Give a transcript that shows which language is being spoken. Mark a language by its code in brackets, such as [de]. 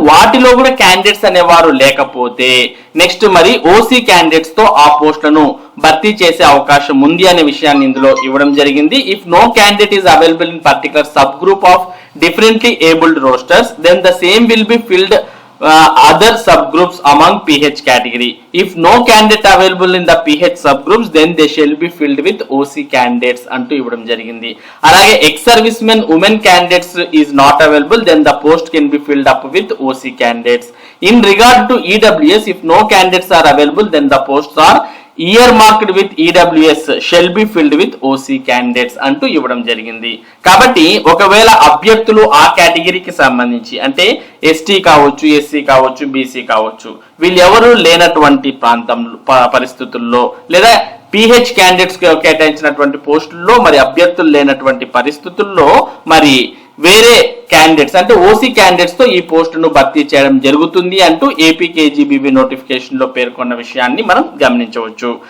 [te] వాటిలో కూడా క్యాండిడేట్స్ అనేవారు లేకపోతే నెక్స్ట్ మరి ఓసీ క్యాండిడేట్స్ తో ఆ పోస్టులను భర్తీ చేసే అవకాశం ఉంది అనే విషయాన్ని ఇందులో ఇవ్వడం జరిగింది. [en] If no candidate is available in particular subgroup of differently abled rosters then the same will be filled other subgroups among PH category. If no candidate available in the PH subgroups, then they shall be filled with OC candidates [te] అంటూ ఇవ్వడం జరిగింది. [en] అలాగే ex servicemen women candidates is not available, then the post can be filled up with OC candidates. In regard to EWS, if no candidates are available, then the posts are earmarked with EWS shall be filled with OC candidates [te] అంటూ ఇవ్వడం జరిగింది. కాబట్టి ఒకవేళ అభ్యర్థులు ఆ కేటగిరీకి సంబంధించి అంటే ఎస్టీ కావచ్చు, ఎస్సీ కావచ్చు, బీసీ కావచ్చు, వీళ్ళెవరూ లేనటువంటి పరిస్థితుల్లో లేదా పిహెచ్ క్యాండిడేట్స్ కేటాయించినటువంటి పోస్టుల్లో మరి అభ్యర్థులు లేనటువంటి పరిస్థితుల్లో మరి వేరే క్యాండిడేట్స్ అంటే ఓసీ క్యాండిడేట్స్ తో ఈ పోస్టును భర్తీ చేయడం జరుగుతుంది అంటూ ఏపీ కేజీబీవీ నోటిఫికేషన్ లో పేర్కొన్న విషయాన్ని మనం గమనించవచ్చు.